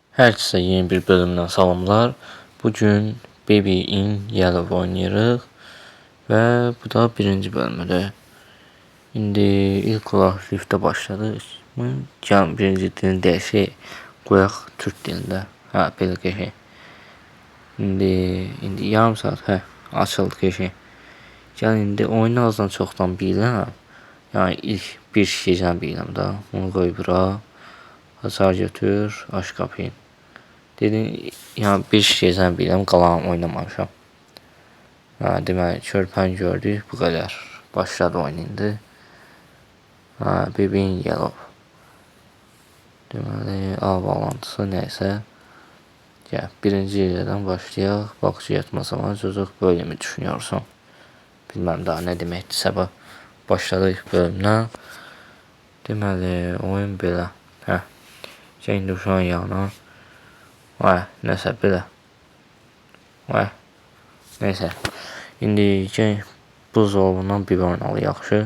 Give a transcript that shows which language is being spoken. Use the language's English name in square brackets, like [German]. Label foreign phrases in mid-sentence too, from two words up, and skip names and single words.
[Turkish] Herkese yeni bir bölümden salamlar. [Azerbaijani] Bugün Baby in Yellow oynayırıq və bu da birinci bölümüdür. İndi ilk olaraq Rift'e başladıq. Gəlin birinci dilini dəyişək, qoyaq Türk dilində. Belə qəşəng. İndi yarım saat açıldı qəşəng. Gəlin indi oyunu azdan çoxdan bilirəm. Yəni ilk bir gecəni bilirəm da. Bunu qoy bura. Hasar götür, aç qapıyı. Dedim, yəni bir şeydən bilirəm, qalanı oynamamışam. Deməli, körpəni gördük, bu qədər. Başladı oyun indi. Baby in Yellow. Deməli, A bağlantısı nəysə. Birinci yerdən başlayaq. [Turkish] Bakıcı yatmasaman çocuk böyle mi düşünüyorsun? [Azerbaijani] Bilmem daha nə deməkdirsə bu. Başladıq bölümdən. Deməli, oyun belə. İndi uşağın yanına. Nəsə belə. Neysə. İndi buzdolabından biber alı yaxşı.